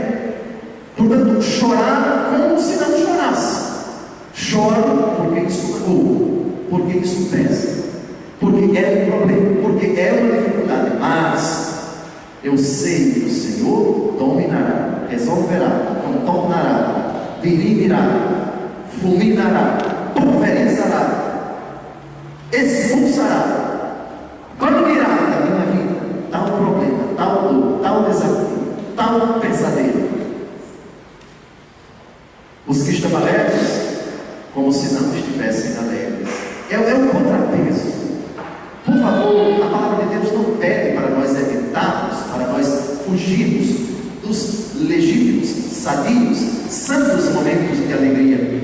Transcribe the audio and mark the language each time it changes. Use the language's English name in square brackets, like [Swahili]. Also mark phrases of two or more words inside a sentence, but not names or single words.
[Portuguese] Portanto, chorar como se não chorasse. Choro porque isso magoa, porque isso pesa. porque é um problema, porque é uma dificuldade, mas eu sei que o Senhor dominará, resolverá, contornará, dirimirá, fulminará, pulverizará, expulsará, banirá da minha vida tal problema, tal dor, tal desafio, tal pesadelo. Os que estão alegres, como se não estivessem alegres. É um contrapeso. Por favor, a palavra de Deus não pede para nós evitarmos, para nós fugirmos dos legítimos, sadios, santos momentos de alegria.